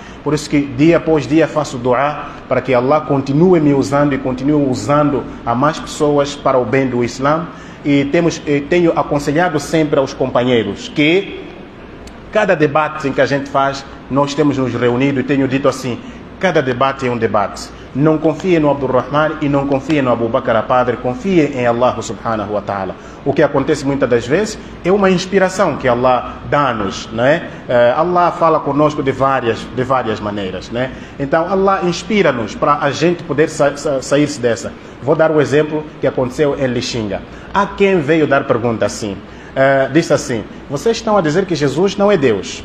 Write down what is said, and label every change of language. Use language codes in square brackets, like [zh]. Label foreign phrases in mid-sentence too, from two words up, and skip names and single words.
[pt] Por isso que dia após dia faço dua para que Allah continue me usando e continue usando a mais pessoas para o bem do Islã. E tenho aconselhado sempre aos companheiros que cada debate em que a gente faz, nós temos nos reunido e tenho dito assim, cada debate é um debate. Não confie no Abdul Rahman e não confie no Abu Bakr Padre, confie em Allah [ar] سبحانه وتعالى. [pt] O que acontece muitas das vezes é uma inspiração que Allah dá-nos, não é? Allah fala conosco de várias maneiras, né? Então Allah inspira-nos para a gente poder sair-se dessa. Vou dar o exemplo que aconteceu em Lixinga. Há quem veio dar pergunta assim, disse assim, vocês estão a dizer que Jesus não é Deus.